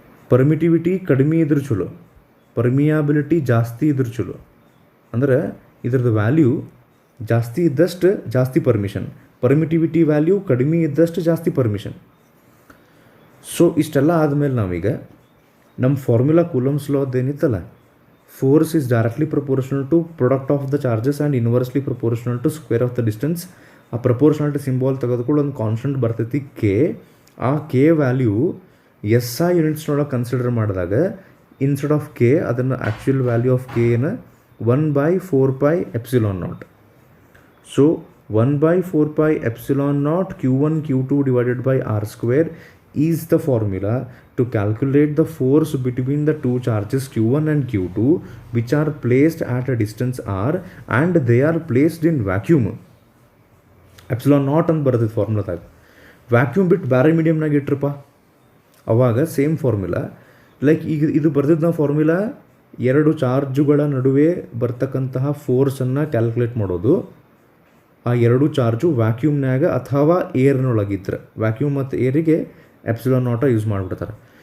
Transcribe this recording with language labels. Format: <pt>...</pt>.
<kn>Permittivity ಕಡಿಮೆ ಇದ್ರೆ ಚಲೋ, ಪರ್ಮಿಯಾಬಿಲಿಟಿ ಜಾಸ್ತಿ ಇದ್ರೆ ಚಲೋ. ಅಂದರೆ ಇದ್ರದ್ದು ವ್ಯಾಲ್ಯೂ ಜಾಸ್ತಿ ಇದ್ದಷ್ಟು ಜಾಸ್ತಿ ಪರ್ಮಿಷನ್, ಪರ್ಮಿಟಿವಿಟಿ ವ್ಯಾಲ್ಯೂ ಕಡಿಮೆ ಇದ್ದಷ್ಟು ಜಾಸ್ತಿ ಪರ್ಮಿಷನ್. ಸೊ ಇಷ್ಟೆಲ್ಲ ಆದಮೇಲೆ ನಾವೀಗ ನಮ್ಮ formula coulombs ಲಾದ್ದು ಏನಿತ್ತಲ್ಲ,</kn> <en>force is directly proportional to product of the charges and inversely proportional to square of the distance.</en> <kn>ಆ ಪ್ರಪೋರ್ಷನಾಲಿಟಿ ಸಿಂಬಾಲ್ ತೆಗೆದುಕೊಂಡು ಒಂದು ಕಾನ್ಸ್ಟೆಂಟ್ ಬರ್ತೈತಿ ಕೆ. ಆ ಕೆ ವ್ಯಾಲ್ಯೂ SI ಯೂನಿಟ್ಸ್ನೊಳಗೆ ಕನ್ಸಿಡರ್ ಮಾಡಿದಾಗ</kn> <en>instead of K</en> <kn>ಅದನ್ನು actual value of ಕೆನ 1/4πε0.</kn> <en>So 1/4πε0 Q1 Q2 divided by R² is the formula to calculate the force between the two charges Q1 and Q2 which are placed at a distance R and they are placed in vacuum.</en> <kn>Epsilon naught ಅಂತ ಬರ್ತೈತೆ ಫಾರ್ಮುಲಾದಾಗ. Vacuum ಬಿಟ್ಟು ಬೇರೆ ಮೀಡಿಯಮ್ನಾಗ ಇಟ್ರಪ್ಪ ಅವಾಗ same formula. Like ಈಗ ಇದು ಬರ್ದಿದ್ದು ನಾವು formula ಎರಡು ಚಾರ್ಜುಗಳ ನಡುವೆ ಬರ್ತಕ್ಕಂತಹ ಫೋರ್ಸನ್ನು ಕ್ಯಾಲ್ಕುಲೇಟ್ ಮಾಡೋದು. ಆ ಎರಡು ಚಾರ್ಜು ವ್ಯಾಕ್ಯೂಮ್ನಾಗ ಅಥವಾ ಏರ್ನೊಳಗಿದ್ರೆ, ವ್ಯಾಕ್ಯೂಮ್ ಮತ್ತು ಏರಿಗೆ ಎಪ್ಸಿಲಾನ್ ನಾಟ ಯೂಸ್ ಮಾಡಿಬಿಡ್ತಾರೆ.</kn>